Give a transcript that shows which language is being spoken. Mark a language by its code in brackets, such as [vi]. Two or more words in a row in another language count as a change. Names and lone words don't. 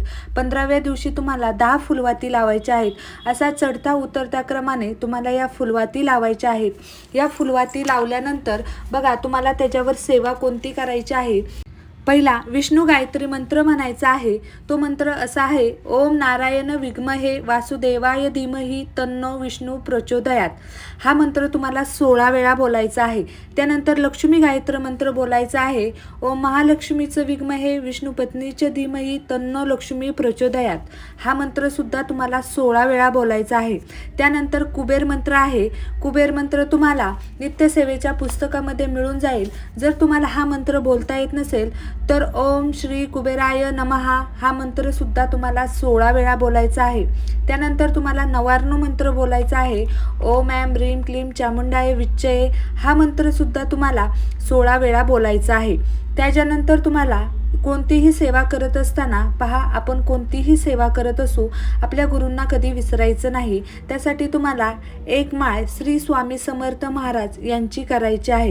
[mr] 15व्या दिवशी तुम्हाला 10 फुलवाती लावायच्या आहेत। असा चढता उतरत्या क्रमाने तुम्हाला या फुलवाती लावायच्या आहेत। या फुलवाती लावल्यानंतर बघा, तुम्हाला त्याच्यावर सेवा कोणती करायची आहे। पहिला विष्णू गायत्री मंत्र म्हणायचा आहे। तो मंत्र असा आहे, [sa] ओम नारायण विद्महे वासुदेवाय धीमहि तन्नो विष्णू प्रचोदयात। [mr] हा मंत्र तुम्हाला 16 वेळा बोलायचा आहे। त्यानंतर लक्ष्मी गायत्री मंत्र बोलायचा आहे, [sa] ओम महालक्ष्मीचं विद्महे विष्णुपत्नीच्या धीमहि तन्नो लक्ष्मी प्रचोदयात। [mr] हा मंत्र सुद्धा तुम्हाला 16 वेळा बोलायचा आहे। त्यानंतर कुबेर मंत्र आहे। कुबेर मंत्र तुम्हाला नित्यसेवेच्या पुस्तकामध्ये मिळून जाईल। जर तुम्हाला हा मंत्र बोलता येत नसेल तर [sa] ओम श्री कुबेराय नमहा [mr] हा मंत्र सुद्धा तुम्हाला 16 वेळा बोलायचा आहे। त्यानंतर तुम्हाला नवार्णव मंत्र बोलायचा आहे, [sa] ओम ऐं ह्रीं क्लीं चामुंडाय विच्चये। [mr] हा मंत्र सुद्धा तुम्हाला 16 वेळा बोलायचा आहे। त्याच्यानंतर तुम्हाला कोणतीही सेवा करत असताना पहा, आपण कोणतीही सेवा करत असू आपल्या गुरूंना कधी विसरायचं नाही। त्यासाठी तुम्हाला एक माळ श्री स्वामी समर्थ महाराज यांची करायची आहे।